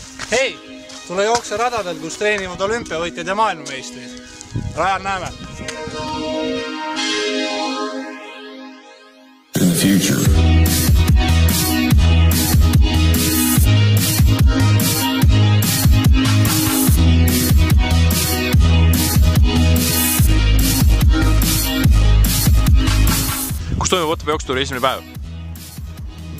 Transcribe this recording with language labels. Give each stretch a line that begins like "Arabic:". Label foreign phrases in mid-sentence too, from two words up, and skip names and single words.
Estonian: Hei, tule jookse radadel, kus treenivad olümpiavõitjad ja maailmameistrid. Rajal näeme.
English: In the future.
Estonian: Kus toimub Otepää jooksutuuri esimene päev?